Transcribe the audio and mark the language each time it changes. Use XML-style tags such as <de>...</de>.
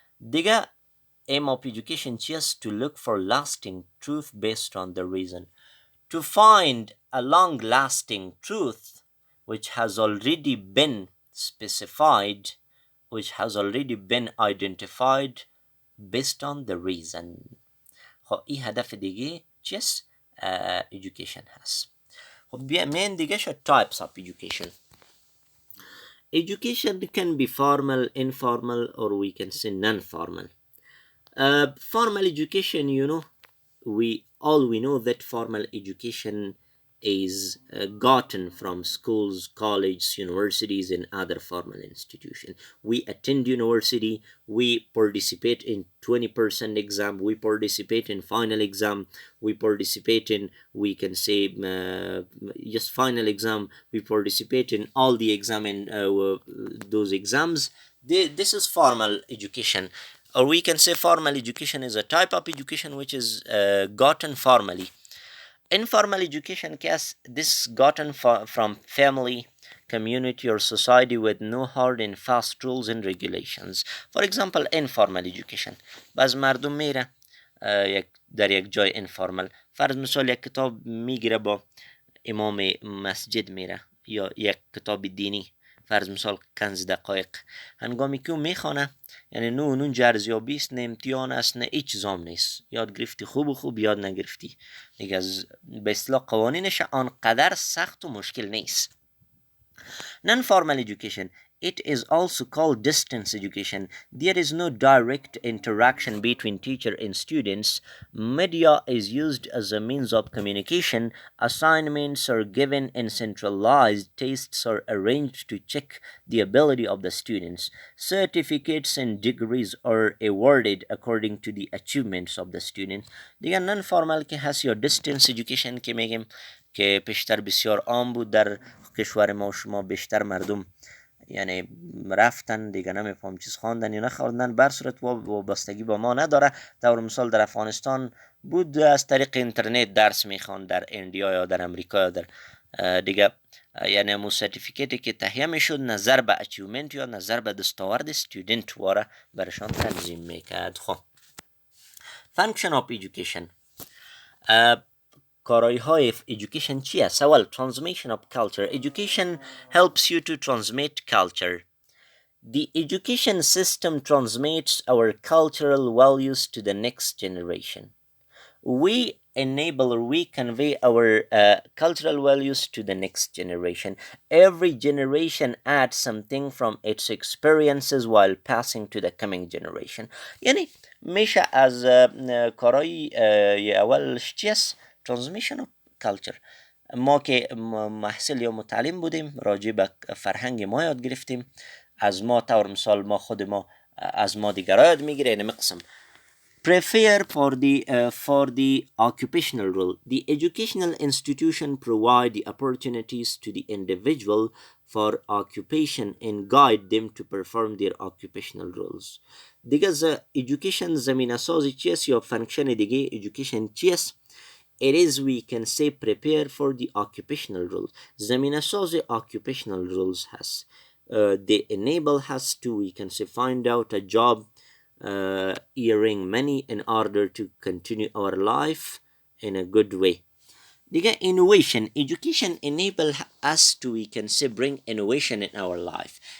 <en>دیگه aim of education just to look for lasting truth based on the reason. To find a long-lasting truth which has already been specified, which has already been identified based on the reason.</en> <fa>خب این هدف دیگه چیست؟ education هست. خب بیایم دیگه شد</fa> <en>types of education. Education can be formal, informal, or we can say non-formal. Formal education, we know that formal education is gotten from schools, colleges, universities, and other formal institutions. We attend university, we participate in 20% exam, we participate in final exam, we participate in, we can say, just final exam, we participate in all the exam and those exams. This is formal education. Or we can say formal education is a type of education which is gotten formally. Informal education, this gotten from family, community, or society with no hard and fast rules and regulations. For example, informal education.</en> <fa>باز مردم میره در یک جای informal. فرض مثال یک کتاب میگیره با امام مسجد میره یا یک کتاب دینی، فرض مثال کنز دقایق، هنگامی که او میخوانه یعنی نه اون جرزیابی است، نه امتحان است، نه هیچ چیزام نیست، یاد گرفتی خوب یاد نگرفتی دیگه، از به اصطلاح قوانینش آنقدر سخت و مشکل نیست.</fa> <en>Non-formal education, it is also called distance education. There is no direct interaction between teacher and students. Media is used as a means of communication. Assignments are given and centralized tests are arranged to check the ability of the students. Certificates and degrees are awarded according to the achievements of the students.</en> <fa>دیگه non-formal که هست یا distance education که میگیم که پیشتر بسیار عام بود در کشور ما و شما، بیشتر مردم یعنی رفتن دیگه نمیفهم چیز خواندن یا نخواندن، بر صورت وابستگی با ما نداره. طور مثال در افغانستان بود از طریق اینترنت درس میخواند، در اندیا یا در امریکا یا در دیگه، یعنی مو سرتیفیکیتی که تهیه میشد نظر به اچیومنت یا نظر به دستاورد استودنت واره برشان تنظیم میکرد.</fa> <en>خب function of education.</en> <fa>کارایی های education چی است؟ اول</fa> <en>transmission of culture. Education helps you to transmit culture. The education system transmits our cultural values to the next generation. We enable or we convey our cultural values to the next generation. Every generation adds something from its experiences while passing to the coming generation.</en> <fa>یعنی میشه از کارایی اولش چی است؟</fa> <en>transmission of culture.</en> <fa>ما که محصل یا متعلم بودیم، راجع به فرهنگ ما یاد گرفتیم، از ما طور مثال ما خود ما از ما دیگر یاد میگیره. اینمی قسم</fa> <en>prepare for the occupational role. The educational institution provide the opportunities to the individual for occupation and guide them to perform their occupational roles.</en> <fa>دیگه education زمینه سازی چیست یا فانکشن دیگه education چیست؟</fa> <en>It is, we can say, prepare for the occupational roles.</en> <fa>زمینه ساز</fa> <en>occupational roles</en> <fa>هست.</fa> <en>They enable us to, we can say, find out a job, earning money in order to continue our life in a good way. دیگه innovation. Education enable us to, we can say, bring innovation in our life.</en>